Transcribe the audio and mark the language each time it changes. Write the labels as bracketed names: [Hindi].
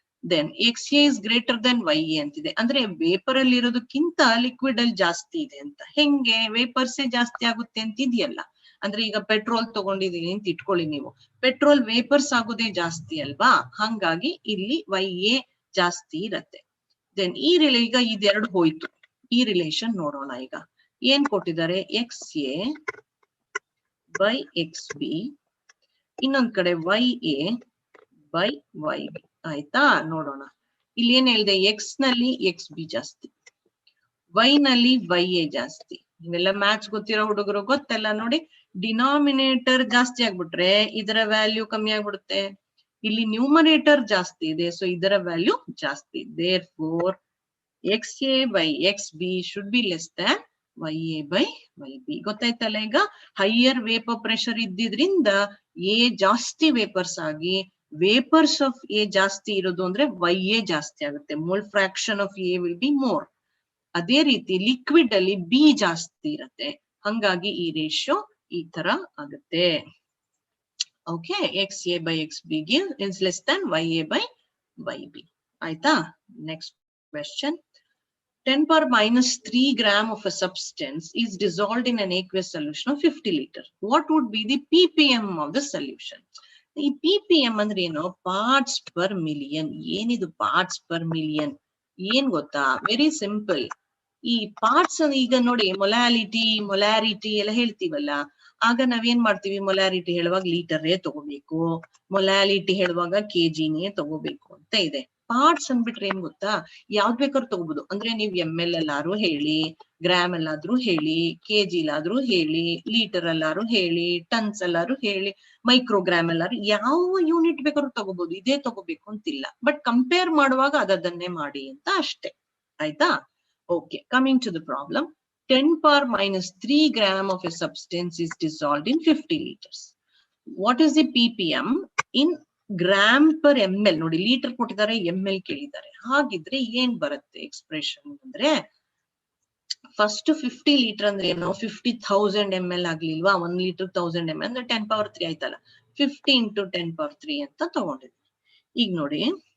[Kannada] Then [English] XA is greater than YA [Kannada] ಅಂತಿದೆ, ಅಂದ್ರೆ vapour ಅಲ್ಲಿ ಇರೋದಕ್ಕಿಂತ ಲಿಕ್ವಿಡ್ ಅಲ್ಲಿ ಜಾಸ್ತಿ ಇದೆ ಅಂತ. ಹೆಂಗೆ? ವೇಪರ್ಸೇ ಜಾಸ್ತಿ ಆಗುತ್ತೆ ಅಂತ ಇದೆಯಲ್ಲ. ಅಂದ್ರೆ ಈಗ ಪೆಟ್ರೋಲ್ ತಗೊಂಡಿದೀನಿ ಅಂತ ಇಟ್ಕೊಳ್ಳಿ ನೀವು, ಪೆಟ್ರೋಲ್ ವೇಪರ್ಸ್ ಆಗೋದೇ ಜಾಸ್ತಿ ಅಲ್ವಾ, ಹಂಗಾಗಿ ಇಲ್ಲಿ YA ಜಾಸ್ತಿ ಇರತ್ತೆ. ದೆನ್ ಈ ಈಗ ಇದೆರಡು ಹೋಯ್ತು, ಈ ರಿಲೇಷನ್ ನೋಡೋಣ. ಈಗ ಏನ್ ಕೊಟ್ಟಿದ್ದಾರೆ? [English] XA by XB, [Kannada] ಇನ್ನೊಂದ್ ಕಡೆ [English] YA by YB. [Kannada] ಆಯ್ತಾ? ನೋಡೋಣ, ಇಲ್ಲಿ ಏನ್ ಹೇಳಿದೆ, ಎಕ್ಸ್ ನಲ್ಲಿ ಎಕ್ಸ್ ಬಿ ಜಾಸ್ತಿ, ವೈ ನಲ್ಲಿ ವೈ ಎ ಜಾಸ್ತಿ. ಇವೆಲ್ಲ ಮ್ಯಾಥ್ಸ್ ಗೊತ್ತಿರೋ ಹುಡುಗರು ಗೊತ್ತಲ್ಲ ನೋಡಿ. ಡಿನಾಮಿನೇಟರ್ ಜಾಸ್ತಿ ಆಗ್ಬಿಟ್ರೆ ಇದರ ವ್ಯಾಲ್ಯೂ ಕಮ್ಮಿ ಆಗ್ಬಿಡುತ್ತೆ. ಇಲ್ಲಿ ನ್ಯೂಮರೇಟರ್ ಜಾಸ್ತಿ ಇದೆ, ಸೊ ಇದರ ವ್ಯಾಲ್ಯೂ ಜಾಸ್ತಿ. [English] Therefore x A by x B should be less than y A by y B. [Kannada] ಗೊತ್ತಾಯ್ತಲ್ಲ? ಈಗ ಹೈಯರ್ ವೇಪರ್ ಪ್ರೆಷರ್ ಇದ್ದಿದ್ರಿಂದ ಎ ಜಾಸ್ತಿ ವೇಪರ್ಸ್ ಆಗಿ, ವೇಪರ್ಸ್ ಆಫ್ ಎ ಜಾಸ್ತಿ ಇರೋದು ಅಂದ್ರೆ ವೈ ಎ ಜಾಸ್ತಿ ಆಗುತ್ತೆ, [English] Mole fraction of A will be more. [Kannada] ಅದೇ ರೀತಿ ಲಿಕ್ವಿಡ್ ಅಲ್ಲಿ ಬಿ ಜಾಸ್ತಿ ಇರುತ್ತೆ, ಹಂಗಾಗಿ ಈ ರೇಷಿಯೋ ಈ ತರ ಆಗುತ್ತೆ. [English] Okay, x A by x B is less than y A by y B. [Kannada] ಆಯ್ತಾ? [English] Next question. 10 power minus 3 gram of a substance is dissolved in an aqueous solution of 50 liter. What would be the ppm of the solution? [Kannada] ಈ ppm ಅಂದ್ರೆ ಏನು? Parts per million. ಏನಿದು parts per million? ಏನ್ ಗೊತ್ತಾ? [English] Very simple. [Kannada] ಈ parts ಈಗ ನೋಡಿ, molarity ಎಲ್ಲ ಹೇಳ್ತೀವಲ್ಲ, ಆಗ ನಾವೇನ್ ಮಾಡ್ತೀವಿ? ಮೊಲಾರಿಟಿ ಹೇಳುವಾಗ ಲೀಟರೇ ತಗೋಬೇಕು, ಮೊಲಾಲಿಟಿ ಹೇಳುವಾಗ ಕೆಜಿನೇ ತಗೋಬೇಕು ಅಂತ ಇದೆ. ಪಾರ್ಟ್ಸ್ ಅಂದ್ಬಿಟ್ರೆ ಏನ್ ಗೊತ್ತಾ? ಯಾವ್ದ್ ಬೇಕಾದ್ರೂ ತಗೋಬಹುದು. ಅಂದ್ರೆ ನೀವ್ ML ಎಲ್ಲಾರು ಹೇಳಿ, ಗ್ರಾಮ್ ಎಲ್ಲಾದ್ರೂ ಹೇಳಿ, ಕೆಜಿ ಎಲ್ಲಾದ್ರೂ ಹೇಳಿ, ಲೀಟರ್ ಎಲ್ಲಾರು ಹೇಳಿ, ಟನ್ಸ್ ಎಲ್ಲಾರು ಹೇಳಿ, ಮೈಕ್ರೋಗ್ರಾಮ್ ಎಲ್ಲಾರು, ಯಾವ ಯೂನಿಟ್ ಬೇಕಾದ್ರೂ ತಗೋಬಹುದು. ಇದೇ ತಗೋಬೇಕು ಅಂತಿಲ್ಲ, ಬಟ್ ಕಂಪೇರ್ ಮಾಡುವಾಗ ಅದನ್ನೇ ಮಾಡಿ ಅಂತ ಅಷ್ಟೇ. ಆಯ್ತಾ? [English] Okay, coming to the problem. 10 power minus 3 gram of a substance is dissolved in 50 liters. What is the ppm in gram per ml? [Kannada] ನೋಡಿ, ಲೀಟರ್ ಕೊಟ್ಟಿದ್ದಾರೆ, ML ಕೇಳಿದ್ದಾರೆ. ಹಾಗಿದ್ರೆ ಏನ್ ಬರುತ್ತೆ ಎಕ್ಸ್ಪ್ರೆಷನ್ ಅಂದ್ರೆ, ಫಸ್ಟ್ 50 ಲೀಟರ್ ಅಂದ್ರೆ ಏನು? 50,000 ml ಆಗ್ಲಿಲ್ವಾ? 1 ಲೀಟರ್ 1000 ml ಅಂದ್ರೆ 10 power 3 ಆಯ್ತಲ್ಲ. 50 into 10 power 3 ಅಂತ ತಗೊಂಡಿದ್ವಿ. ಈಗ ನೋಡಿ,